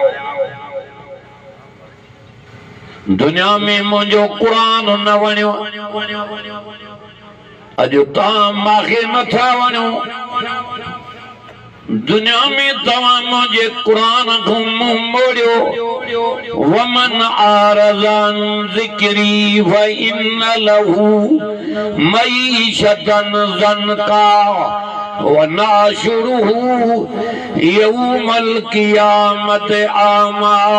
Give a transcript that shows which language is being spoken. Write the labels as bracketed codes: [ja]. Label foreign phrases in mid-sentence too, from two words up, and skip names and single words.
[sd] दुनिया में मुंहिंजो क़ुरान न वणियो, अॼु तव्हां मूंखे नथा वणो। दुनिया में तव्हां मुंहिंजे क़ुरान खां मुंहुं मोड़ियो। [ar] ومن أعرض عن ذكري فإن له معيشة ضنكا. ونحشره يوم القيامة أعمى.